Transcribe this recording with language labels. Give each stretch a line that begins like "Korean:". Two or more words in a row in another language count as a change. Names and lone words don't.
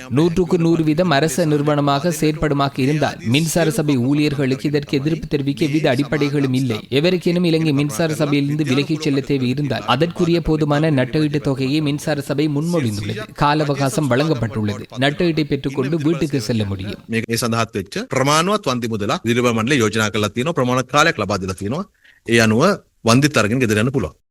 Tamil: 100% அரச நிறுவனமாக செயற்படுமாக இருந்தால் மின்சார சபை ஊழியர்களுக்கு இதற்கு எதிர்ப்பு தெரிவிக்க எவ்வித அடிப்படைகளும் இல்லை. எவருக்கேனும் இலங்கை மின்சார சபையிலிருந்து விலகிச் செல்ல தேவை இருந்தால் அதற்குரிய போதுமான நட்டஈட்டு தொகையை மின்சார சபை முன்மொழிந்துள்ளது. கால அவகாசம் வழங்கப்பட்டுள்ளது. நட்டஈட்டை பெற்றுக்கொண்டு வீட்டுக்கு செல்ல முடியும்.
Sinhala: මේ සඳහත් වෙච්ච ප්‍රමාණවත් වන්දි මුදලක් විදුලි මණ්ඩලය යෝජනා කරලා තියෙනවා. ප්‍රමාණවත් කාලයක් ලබා දීලා තියෙනවා. ඒ අනුව වන්දිත් අරගෙන ගෙදර යන්න පුළුවන්.